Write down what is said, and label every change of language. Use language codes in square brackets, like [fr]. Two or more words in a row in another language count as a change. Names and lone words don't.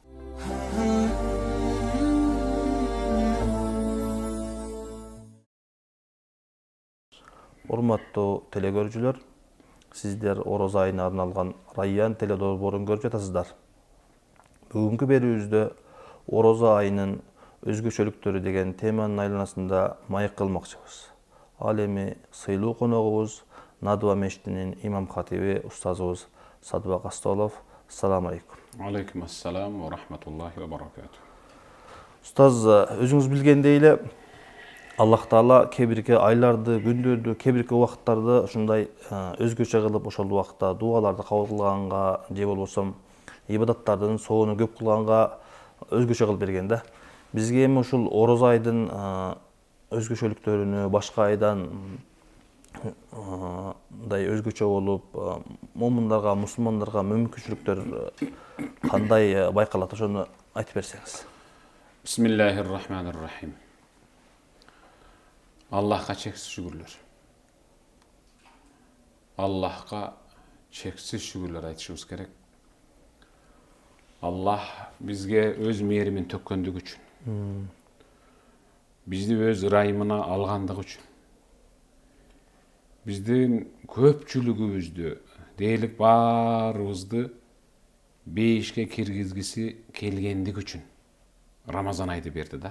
[ky] Урматтуу телекөрүүчүлөр, сиздер Орозо айына арналган Райян теледолбоорун көрүп жатасыздар. Бүгүнкү берүүбүздө Орозо айынын өзгөчөлүктөрү деген теманын айланасында маек кылмакчыбыз. Ал эми сыйлуу коногубуз Надва мечитинин имам хатиби устазыбыз Садыбак Астолов. [ar] السلام عليكم. عليكم السلام ورحمة الله وبركاته. [ky] Устаз, өзүңүз билгендей эле Аллах Таала кээ бирки айларды, күндөрдү, кээ бирки убакыттарды ушундай өзгөчө кылып, ошол убакытта дуаларды кабыл кылганга же болбосо ибадаттардын соону көп кылганга өзгөчө кылып берген да. Бизге эми ушул Орозо айдын өзгөчөлүктөрүнү башка айдан мындай өзгөчө болуп, момундарга, мусулмандарга мүмкүнчүлүктөр кандай байкалат, ошону айтып берсеңиз. [ar] بسم الله الرحمن الرحيم. [ky] Аллахка чексиз шүгүрлөр. Аллахка чексиз шүгүрлөр айтышыбыз керек. Аллах бизге өз мээримин төккөндүгү үчүн, бизди өз ырайымына алгандыгы үчүн, биздин көпчүлүгүбүздү, дээрлик баарыбызды бейишке киргизгиси келгендиги үчүн Рамазан айды берди да.